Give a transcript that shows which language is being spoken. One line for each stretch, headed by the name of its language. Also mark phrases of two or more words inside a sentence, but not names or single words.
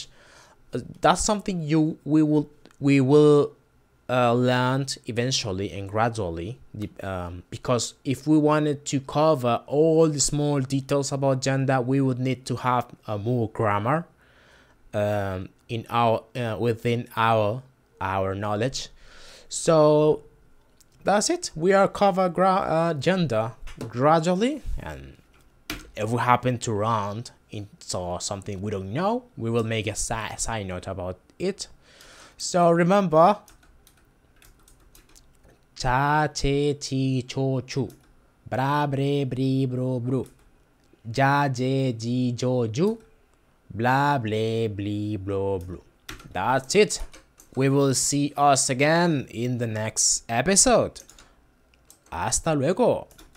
English: That's something we will learn eventually and gradually, because if we wanted to cover all the small details about gender, we would need to have more grammar in our within our knowledge. So that's it. We are cover gender gradually, and if we happen to round into something we don't know, we will make a side note about it. So remember,
Spanish: cha che ti cho chu, bra bre bri bro bro, ja je ji jo ju, blah blah bli blo blo.
English: That's it. We will see us again in the next episode.
Spanish: Hasta luego.